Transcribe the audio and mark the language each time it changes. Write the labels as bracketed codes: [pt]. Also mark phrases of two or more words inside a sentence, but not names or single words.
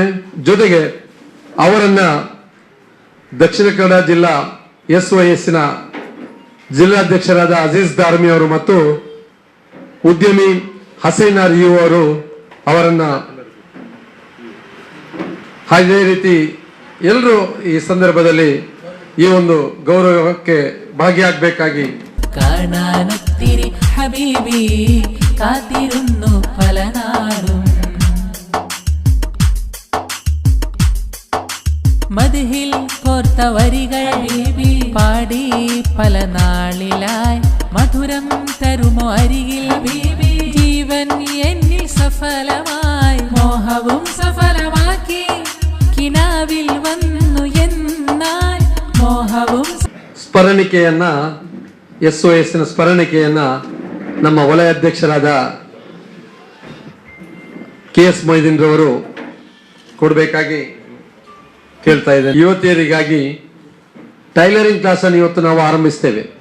[kn] ಜೊತೆಗೆ ಅವರನ್ನ ದಕ್ಷಿಣ ಕನ್ನಡ ಜಿಲ್ಲಾ S.Y.Sನ ಜಿಲ್ಲಾಧ್ಯಕ್ಷರಾದ ಅಜೀಜ್ ದಾರ್ಮಿ ಅವರು ಮತ್ತು ಉದ್ಯಮಿ ಹಸೈನಾರ್ ಯು ಅವರು ಅವರನ್ನ ಅದೇ ರೀತಿ ಎಲ್ಲರೂ ಈ ಸಂದರ್ಭದಲ್ಲಿ ಈ ಒಂದು ಗೌರವಕ್ಕೆ ಭಾಗಿಯಾಗಬೇಕಾಗಿ [ml] കാണാനൊത്തിരി ഹബീബി കാത്തിരുന്നു പല നാളും മദ്ഹിൽ കോർത്ത വരികൾ ബീബി പാടി പല നാളിലായി മധുരം തരുമോ അരികിൽ ബീബി ജീവൻ എന്നിൽ സഫലമായി മോഹവും സഫലമാക്കി കിനാവിൽ വന്നു എന്നാൽ മോഹവും [kn] ಸ್ಮರಣಿಕೆಯನ್ನ SOS ಸ್ಮರಣಿಕೆಯನ್ನ ನಮ್ಮ ವಲಯ ಅಧ್ಯಕ್ಷರಾದ KS ಮೊಯ್ದೀನ್ ರವರು ಕೊಡಬೇಕಾಗಿ ಕೇಳ್ತಾ ಇದ್ದೇನೆ. ಯುವತಿಯರಿಗಾಗಿ ಟೈಲರಿಂಗ್ ಕ್ಲಾಸ್ ಅನ್ನು ಇವತ್ತು ನಾವು ಆರಂಭಿಸ್ತೇವೆ.